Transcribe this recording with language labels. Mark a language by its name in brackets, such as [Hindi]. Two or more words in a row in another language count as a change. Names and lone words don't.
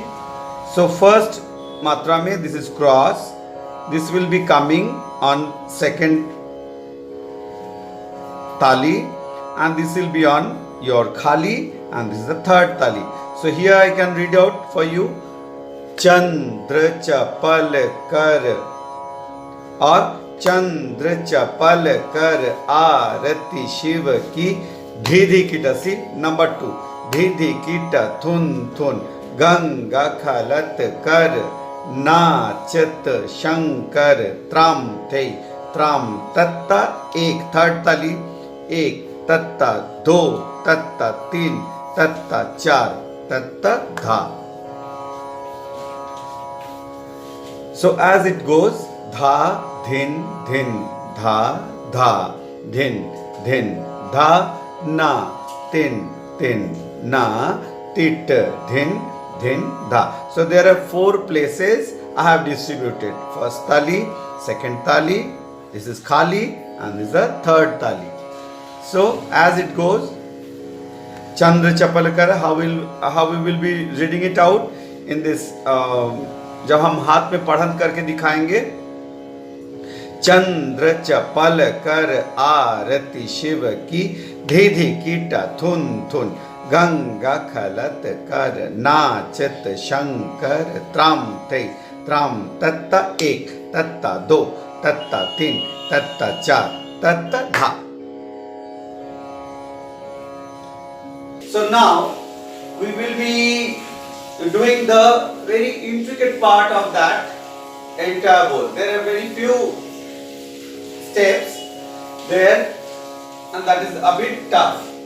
[English] So first [Hindi] मात्रा में [English] this is cross, this will be coming on second tali and this will be on your khali and this is the third tali. So here I can read out for you [Hindi] चंद्र चपल कर [English] or [Hindi] चंद्र चपल कर आरती शिव की धीधि किट. [English] See number 2 [Hindi] धीधि किट थुन थुन गंगा खलत कर नाचत शंकर त्राम थे त्राम तत्ता एक थर्ड ताली एक तत्ता दो तत्ता तीन तत्ता चार तत्ता धा. So as it goes Dha Dhin Dhin Dha Dha Dhin Dhin Dha Na Tin Tin Na Tit Dhin Dhin Dha. [English] So there are 4 places I have distributed. First tali, second tali, this is khali and this is the third tali. So as it goes, Chandra Chapalakar, how we will be reading it out in this, [Hindi] जब हम हाथ में पढ़न करके दिखाएंगे. चंद्र चपल कर आरती शिव की धीधि कीटा थुन थुन गंगा खलत कर नाचत शंकर त्राम थे त्राम तत्ता एक तत्ता दो तत्ता तीन तत्ता चार तत्ता धा. [English] So now we will be doing the very intricate part of that entire bowl. There are very few steps there and that is a bit tough.